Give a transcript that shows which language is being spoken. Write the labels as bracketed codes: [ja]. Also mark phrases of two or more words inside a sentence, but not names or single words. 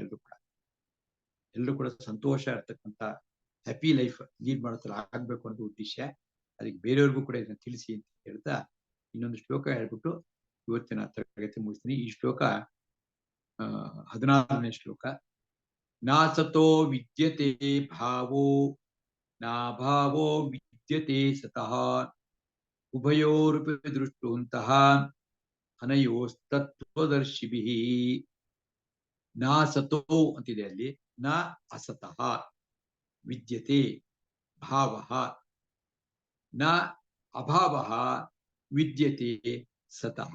[kn] ಎಲ್ಲರೂ ಕೂಡ ಸಂತೋಷ ಇರ್ತಕ್ಕಂಥ [en] happy life lead [kn] ಮಾಡೋ ತರ ಆಗ್ಬೇಕು ಅನ್ನೋ ಉದ್ದೇಶ. ಅದಕ್ಕೆ ಬೇರೆಯವ್ರಿಗೂ ಕೂಡ ಇದನ್ನ ತಿಳಿಸಿ ಅಂತ ಹೇಳ್ತಾ ಇನ್ನೊಂದು ಶ್ಲೋಕ ಹೇಳ್ಬಿಟ್ಟು ಇವತ್ತಿನ ತರಗತಿ ಮುಗಿಸ್ತೀನಿ. ಈ ಶ್ಲೋಕ 16ನೇ ಶ್ಲೋಕ. [sa] ನಾಸತೋ ವಿದ್ಯತೆ ಭಾವೋ ನಾಭಾವೋ ವಿದ್ಯತೆ ಸತಃ ಉಭಯೋರಪಿ ದೃಷ್ಟುಂತಹ ಅನಯೋಸ್ತತ್ವದರ್ಶಿಭಿಃ. ನಾಸತೋ [kn] ಅಂತಿದೆ ಅಲ್ಲಿ, [sa] ನ ಅಸತಃ ವಿದ್ಯತೆ ಭಾವಃ, ನ ಅಭಾವಃ ವಿದ್ಯತೆ ಸತಃ.